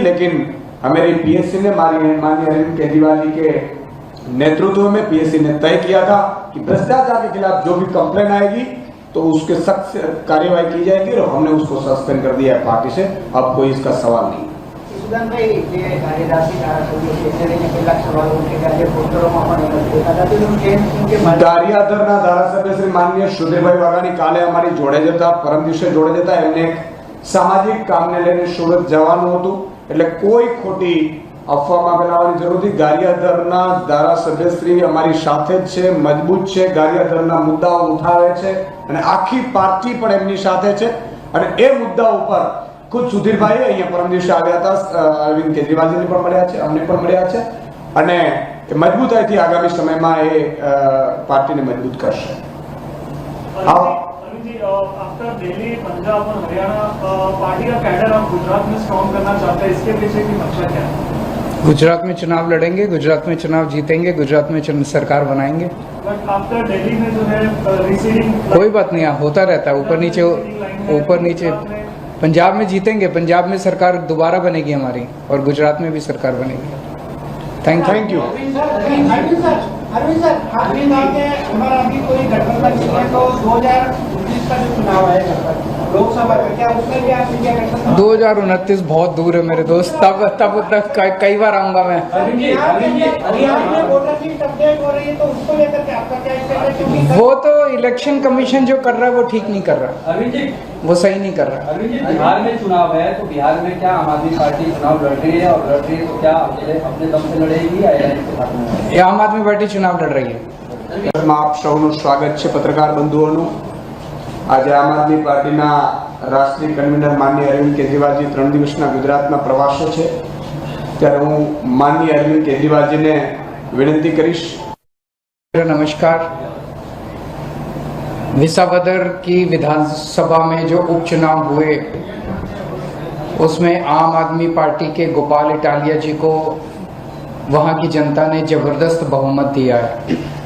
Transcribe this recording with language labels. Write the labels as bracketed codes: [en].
[hi] लेकिन हमारी पीएससी ने, माननीय अरविंद केजरीवाल जी के नेतृत्व में पीएससी ने तय किया था कि भ्रष्टाचार के खिलाफ जो भी कंप्लेन आएगी तो उसके सख्त कार्यवाही की जाएगी। और हमने उसको सस्पेंड कर दिया है पार्टी से, अब कोई इसका सवाल नहीं। [gu] ગારિયાધરના ધારાસભ્ય શ્રી માનનીય સુધીરભાઈ વાઘાણી કાલે અમારી જોડે જતા, પરમ દિવસે જોડે જતા, એમને એક સામાજિક કામને લઈને સુરત જવાનું હતું, એટલે કોઈ ખોટી અફવામાં ફેલાવવાની જરૂર નથી। ગારિયાધરના ધારાસભ્યશ્રી અમારી સાથે જ છે, મજબૂત છે, ગારિયાધરના મુદ્દાઓ ઉઠાવે છે અને આખી પાર્ટી પણ એમની સાથે છે। અને એ મુદ્દા ઉપર खुद सुधीरभाई अहीं परम दिवसे આવ્યા હતા, અરવિંદ કેજરીવાલજીને પણ મળ્યા છે, અમને પણ મળ્યા છે અને મજબૂતાઈથી આગામી સમયમાં એ પાર્ટીને મજબૂત કરશે। [hi] अरविंद जी, आफ्टर दिल्ली, पंजाब और हरियाणा पार्टी का कैडर आप गुजरात में स्ट्रॉन्ग करना चाहते हैं, इसके पीछे की मंशा क्या है? गुजरात में चुनाव लड़ेंगे, गुजरात में चुनाव जीतेंगे, गुजरात में सरकार बनाएंगे। बट आफ्टर दिल्ली में जो है रिसीडिंग, कोई बात नहीं, होता रहता है, ऊपर नीचे। पंजाब में जीतेंगे, पंजाब में सरकार दोबारा बनेगी हमारी, और गुजरात में भी सरकार बनेगी। Thank you. अरविंद सर, आपने कहा कि हमारा अभी कोई गठबंधन नहीं है, तो 2029 का जो चुनाव आएगा लोकसभा का, क्या उसमें भी आप इंडिया गठबंधन? 2029 बहुत दूर है मेरे दोस्त, तब तक कई बार आऊंगा मैं। बिहार में वोटर लिस्ट अपडेट हो रही है, तो उसको लेकर के आपका क्या स्टेट है? क्योंकि वो तो इलेक्शन कमीशन जो कर रहा है वो ठीक नहीं कर रहा, अरविंद जी, वो सही नहीं कर रहा। अरविंद जी, बिहार में चुनाव है तो बिहार में क्या आम आदमी पार्टी चुनाव लड़ रही है, और लड़ रही है तो क्या अकेले अपने दम से लड़ेगी या एलायंस के साथ में? ये आम आदमी पार्टी चुनाव लड़ रही है। [gu] આપ સૌનું સ્વાગત છે પત્રકાર બંધુઓનું। આજે આમ આદમી પાર્ટીના રાષ્ટ્રીય કન્વીનર માનનીય અરવિંદ કેજરીવાલજી 3 દિવસના ગુજરાતના પ્રવાસો છે, ત્યારે હું માનનીય અરવિંદ કેજરીવાલજીને વિનંતી કરીશ। [hi] नमस्कार। विसावदर की विधानसभा में जो उपचुनाव हुए उसमें आम आदमी पार्टी के गोपाल इटालिया जी को वहां की जनता ने जबरदस्त बहुमत दिया है।